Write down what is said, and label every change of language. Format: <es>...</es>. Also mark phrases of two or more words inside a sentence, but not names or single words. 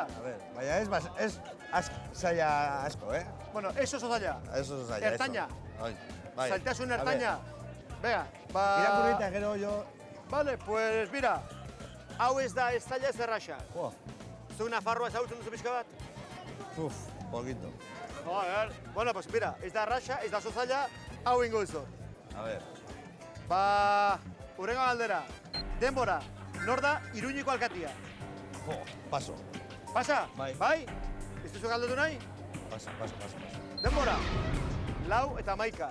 <es>A ver,</es> <eu>baina ez zaila asko, eh? Bueno, ez oso zaila. Ez oso zaila, Ertaina. Bai. Zailtasun ertaina. Venga, ba... Irakurrita gero jo...</eu> <es>Vale, pues mira.</es> <eu>Hau ez da ez zaila ez erraxa. Jo, Zuk Nafarroa ezagutzen duzu pixka bat?</eu> <es>poquito. Joder. Bueno, pues mira,</es> <eu>ez da erraxa, ez da oso zaila, hau ingo duzu.</eu> <es>A ver.</es> <eu>Ba, urrengo galdera. Denbora, nor da Iruñeko alkatia?</eu> <es>Jo, paso.</es> <eu>Pasa? Bai. Bai? Ez duzu galdetu nahi?</eu> <es>Paso.</es> <eu>Denbora, 4 eta 11.</eu>